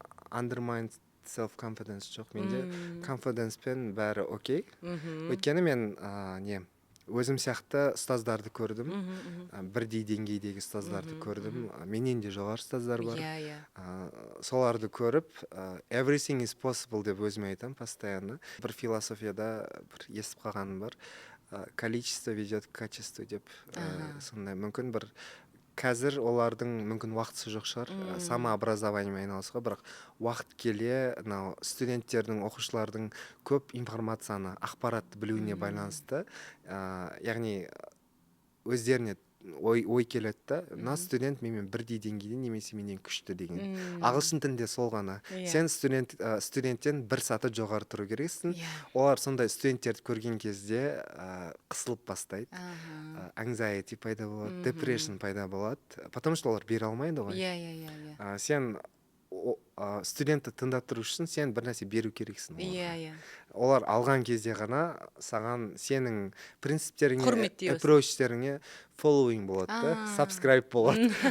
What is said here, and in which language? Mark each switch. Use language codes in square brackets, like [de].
[en] Undermined self-confidence [kk] жоқ. Менде confidence пен бәрі окей. Өйткені мен өзім сияқты ұстаздарды көрдім. Бірдей деңгейдегі ұстаздарды көрдім. Менен де жоғары ұстаздар бар. Соларды көріп, [en] everything is possible [kk] деп өзіме айтам [ru] постоянно. [kk] Бір философияда бір естіп қалғаным бар. [ru] Количество ведет к качеству [kk] деп. Сондай мүмкін бір қазір олардың мүмкін уақытысы жоқ шығар, самообразованиемен айналысуға, бірақ уақыт келе студенттердің, оқушылардың көп информацияны, ақпаратты білуіне байланысты, яғни өздеріне ой келеді да, мына студент менімен бірдей деңгейде немесе менен күшті деген. Ағылшын тілінде сол ғана. Сен студенттен бір саты жоғары тұру керексің. Олар сондай студенттерді көрген кезде қысылып бастайды. Anxiety пайда болады, depression пайда болады. [ru] Потому что [kk] олар бере алмайды ғой. Сен студентті тыңдап тұру үшін сен бір нәрсе беру керексің. Олар алған кезде ғана саған сенің принциптеріңе, approachтеріңе following болады да, subscribe болады.